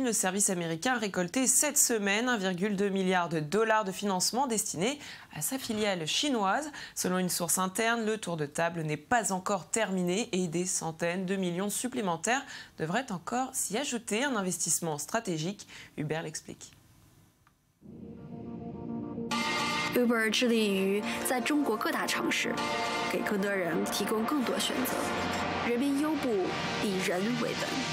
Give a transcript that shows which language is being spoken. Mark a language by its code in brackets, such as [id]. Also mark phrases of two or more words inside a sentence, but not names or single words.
[fr] Le service américain a récolté cette semaine 1,2 milliard de dollars de financement destiné à sa filiale chinoise. Selon une source interne, le tour de table n'est pas encore terminé et des centaines de millions supplémentaires devraient encore s'y ajouter. Un investissement stratégique. Uber l'explique. [zh] Uber 致力于在中国各大城市给更多人提供更多选择。人民优步以人为本。